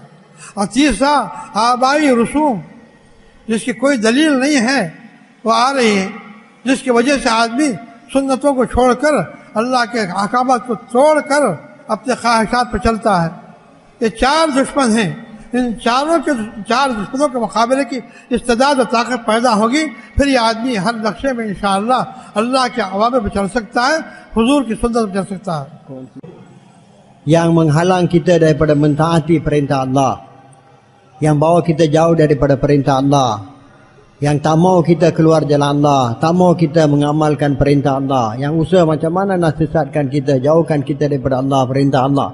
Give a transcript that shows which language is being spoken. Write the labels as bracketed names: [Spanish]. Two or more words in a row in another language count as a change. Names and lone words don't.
[Urdu] اور تیسرا آبائی رسوم، جس کی کوئی دلیل نہیں ہے وہ آ رہی ہے، جس کی وجہ سے آدمی سنتوں کو چھوڑ کر اللہ کے احکامات کو توڑ کر اپنے خواہشات پر چلتا ہے. یہ 4 دشمن ہیں. ان 4 دشمنوں کے مقابلے کی استعداد اور طاقت پیدا ہوگی، پھر یہ آدمی ہر نقشے میں انشاءاللہ اللہ کے اوامر پر چل سکتا ہے، حضور کی سنت پر چل سکتا ہے. [Malay] Yang menghalang kita daripada mentaati perintah Allah, yang bawa kita jauh daripada perintah Allah, yang tak mau kita keluar jalan Allah, tak mau kita mengamalkan perintah Allah, yang usaha macam mana nak sesatkan kita, jauhkan kita daripada Allah, perintah Allah.